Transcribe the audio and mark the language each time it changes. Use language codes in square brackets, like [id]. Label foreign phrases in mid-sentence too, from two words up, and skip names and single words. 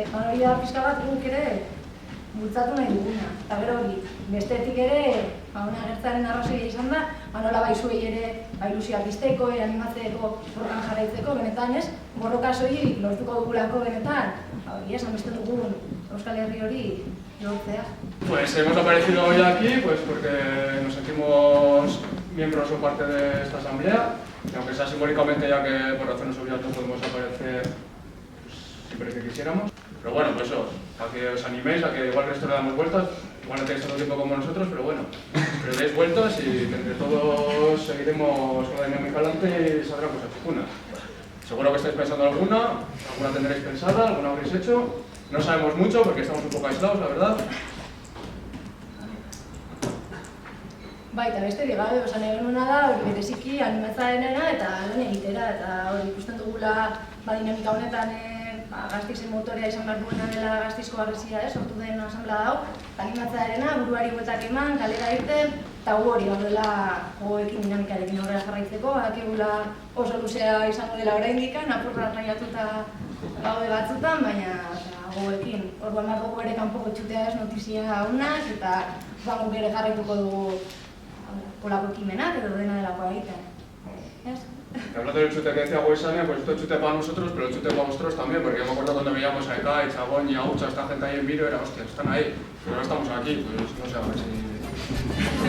[eu] Hori da pixka bat guk ere bultzatu nahi duguna. Eta gero hori, bestetik ere, hona agertzaren arrazoia izan da, nolabait zuei ere ilusioak izteko, animatzeko, borrokan jarraitzeko, benetan borroka soilik lortuko dugulako benetan, esan beste dugun Euskal Herri hori lortzea. [es] Pues hemos aparecido hoy aquí pues porque nos sentimos miembros o parte de esta asamblea, y aunque sea simbólicamente, ya que por razones obvias no podemos aparecer siempre que quisiéramos. Pero bueno, pues eso, a que os animéis, a que igual el resto le damos vueltas, igual no tenéis tanto tiempo como nosotros, pero bueno, que le deis vueltas y entre todos seguiremos con la dinámica adelante y saldrá cosas chupunas. Seguro que estáis pensando alguna tendréis pensada, alguna habréis hecho. No sabemos mucho porque estamos un poco aislados, la verdad. [eu] Eta beste digabe, nahi genuna da, bereziki animatzarenera eta lan egitera, eta hori ikusten dugula dinamika honetan Gasteizen motorea izan behar duena dela Gasteizko harresia, sortu den asamblea dau, animatzarenera, buruari bueltak eman, kalera irten, eta gu hori gaudela gogoekin dinamikarekin aurrera jarraitzeko, badakigula oso luzea izango dela oraindik, apurra raiatuta gaude batzutan, baina gogoekin. Orduan behar dugu ere kanpoko txutea ez notizia unak, eta guk ere jarraituko dugu polako ekimenak edo dena delakoa egiten. [es] Hablando del chute que decía Guaisania, pues esto es chute para nosotros, pero el chute para vosotros también, porque yo me acuerdo cuando veíamos a Eka, Chabón y Aucha, esta gente ahí en Viro, era hostia, están ahí, pero ahora estamos aquí, pues no sé, a ver si...